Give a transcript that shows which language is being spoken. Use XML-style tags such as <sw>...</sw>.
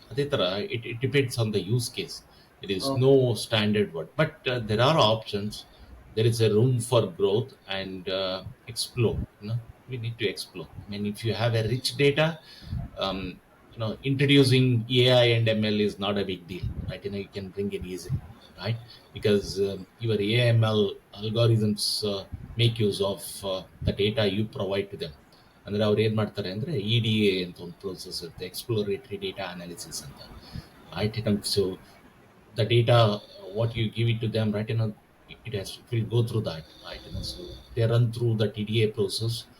<en>ಅದೇ ಥರ it depends on the use case. It is no standard word, but there are options, there is a room for growth and explore. We need to explore. I mean, if you have a rich data, introducing AI and ML is not a big deal, right? You can bring it easily, right? Because your AML algorithms make use of the data you provide to them.</en> <kn>ಅಂದರೆ ಅವ್ರು ಏನು ಮಾಡ್ತಾರೆ ಅಂದರೆ EDA ಅಂತ ಒಂದು process ಇರುತ್ತೆ, exploratory data analysis ಅಂತ, right?</kn> <en>So the data, what you give it to them, right? It will go through that, right? So they run through the TDA process.</en>